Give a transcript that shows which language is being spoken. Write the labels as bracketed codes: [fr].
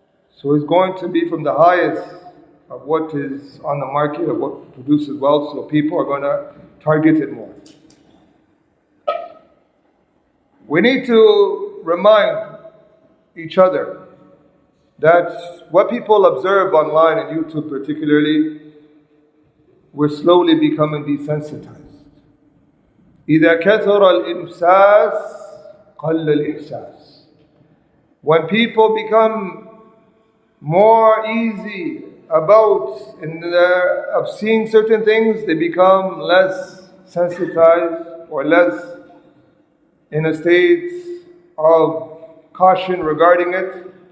[en] So it's going to be from the highest of what is on the market, of what produces wealth, so people are going to target it more. We need to remind each other that what people observe online and YouTube particularly, we're slowly becoming desensitized. [ar] إذا كثر الإمساس قل الإحساس. [en] When people become more easy of seeing certain things, they become less sensitized or less in a state of caution regarding it.